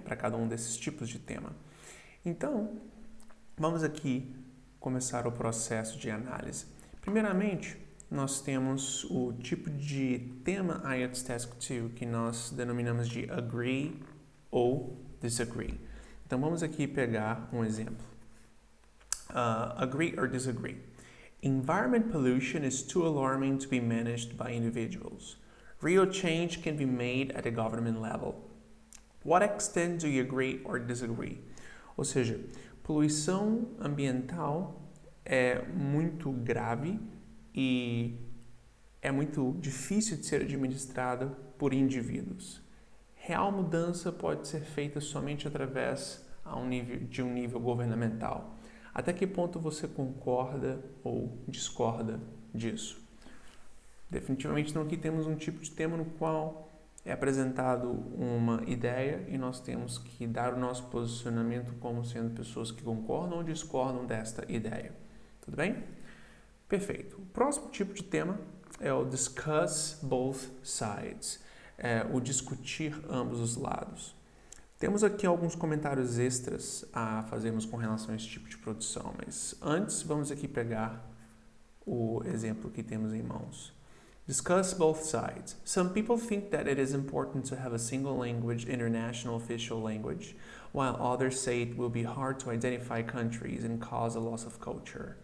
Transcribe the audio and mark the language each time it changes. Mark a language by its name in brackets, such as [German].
[Portuguese] Para cada um desses tipos de tema. Então, vamos aqui começar o processo de análise. Primeiramente, nós temos o tipo de tema IELTS Task 2 que nós denominamos de agree ou disagree. Então vamos aqui pegar um exemplo. [English] Agree or disagree. Environment pollution is too alarming to be managed by individuals. Real change can be made at the government level. What extent do you agree or disagree? [Portuguese] Ou seja, poluição ambiental é muito grave e é muito difícil de ser administrada por indivíduos. Real mudança pode ser feita somente através de um nível governamental. Até que ponto você concorda ou discorda disso? Definitivamente não, aqui temos um tipo de tema no qual é apresentado uma ideia e nós temos que dar o nosso posicionamento como sendo pessoas que concordam ou discordam desta ideia. Tudo bem? Perfeito. O próximo tipo de tema é o discuss both sides, o discutir ambos os lados. Temos aqui alguns comentários extras a fazermos com relação a esse tipo de produção, mas antes vamos aqui pegar o exemplo que temos em mãos. [English] Discuss both sides. Some people think that it is important to have a single language, international official language, while others say it will be hard to identify countries and cause a loss of culture.